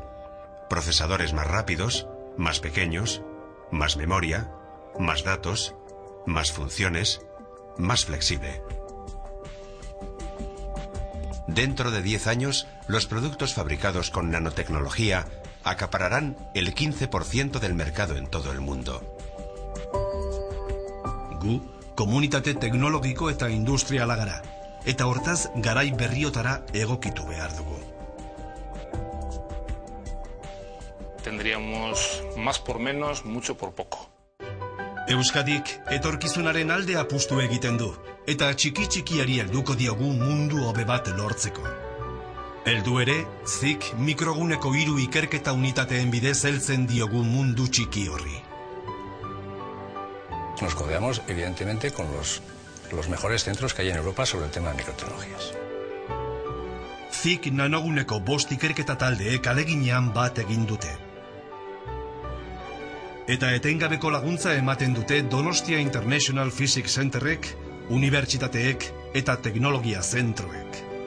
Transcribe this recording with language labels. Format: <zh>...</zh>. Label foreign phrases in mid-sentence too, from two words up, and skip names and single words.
<es>Procesadores más rápidos, más pequeños, más memoria, más datos, más funciones, más flexible. Dentro de 10 años, los productos fabricados con nanotecnología acapararán el 15% del mercado en todo el mundo.</es> <eu>Gu, komunitate teknologiko eta industriala gara, eta hortaz garai berriotara egokitu behar dugu.</eu> <es>Tendríamos más por menos, mucho por poco.</es> <eu>Euskadik etorkizunaren alde apustu egiten du, eta txiki-txikiari helduko diogu mundu hobe bat lortzeko. Heldu ere, zik mikroguneko 3 ikerketa unitateen bidez heltzen diogu mundu txiki horri.</eu> <es>Nos codeamos, evidentemente, con los mejores centros que hay en Europa sobre el tema de microtecnologías.</es> <eu>Zik nanoguneko 5 ikerketa taldeek aleginean bat egin dute. Eta etengabeko laguntza ematen dute Donostia International Physics Centerrek, unibertsitateek eta teknologia zentroek.</eu>